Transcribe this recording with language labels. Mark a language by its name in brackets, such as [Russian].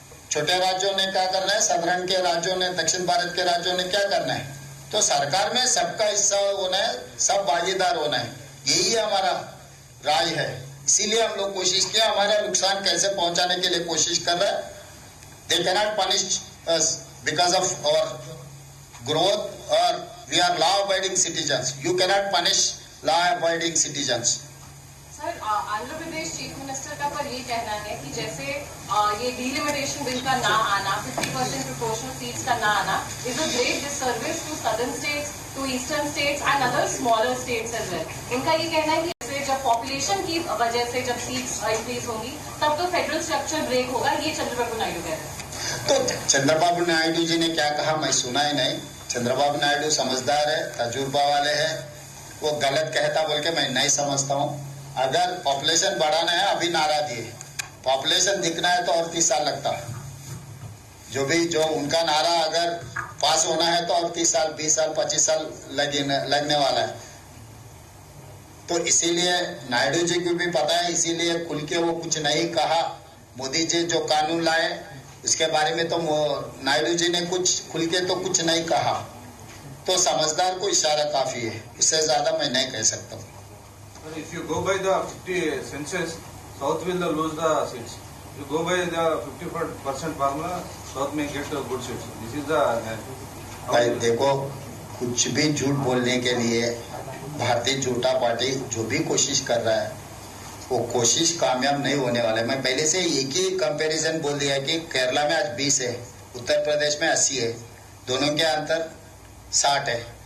[Hindi] छोटे राज्यों ने क्या करना है, साधारण के राज्यों ने, दक्षिण भारत के राज्यों ने क्या करना है? तो सरकार में सबका हिस्सा होना है, सब भागीदार होना है, यही हमारा राय है। इसीलिए हम लोग कोशिश किया, हमारा नुकसान कैसे पहुंचाने के लिए कोशिश कर रहा है। [English] They cannot punish us because of our growth, or we are law-abiding citizens. You cannot punish law-abiding citizens. [Hindi] Sir, Andhra Pradesh chief minister का पर ये कहना है कि जैसे ये डिलिमिटेशन बिल का ना आना, 50% प्रोपोर्शनल सीट्स का ना आना [English] Is a great disservice to southern states, to eastern states and other smaller states as well. [Hindi] इनका ये कहना है कि जब पॉपुलेशन की वजह से जब सीट्स इंक्रीज होंगी तब तो फेडरल स्ट्रक्चर ब्रेक होगा, ये चंद्रबाबू नायडू कह रहे हैं। तो चंद्रबाबू नायडू जी ने क्या कहा मैं सुना ही नहीं। चंद्रबाबू नायडू समझदार है, तजुर्बा वाले हैं, वो गलत कहता बोल के मैं नहीं समझता हूँ। अगर पॉपुलेशन बढ़ाना है, अभी नारा दिए, पॉपुलेशन दिखना है तो और 30 साल लगता है। जो उनका नारा अगर पास होना है तो और 30 साल, 20 साल, 25 साल लगने वाला है। तो इसीलिए नायडू जी को भी पता है, इसीलिए खुल के वो कुछ नहीं कहा। मोदी जी जो कानून लाए उसके बारे में तो नायडू जी ने कुछ खुल के तो कुछ नहीं कहा, तो समझदार को इशारा काफी है, उससे ज्यादा मैं नहीं कह सकता हूँ। [English] If you go by the 50 census, South will lose the seats. If you go by the 50% formula, South may get good seats. This is the. [Hindi] भाई देखो, कुछ भी झूठ बोलने के लिए भारतीय जनता पार्टी जो भी कोशिश कर रहा है वो कोशिश कामयाब नहीं होने वाला है। मैं पहले से एक ही कंपैरिजन बोल दिया कि केरला में आज 20 है, उत्तर प्रदेश में 80 है, दोनों के अंतर 60 है।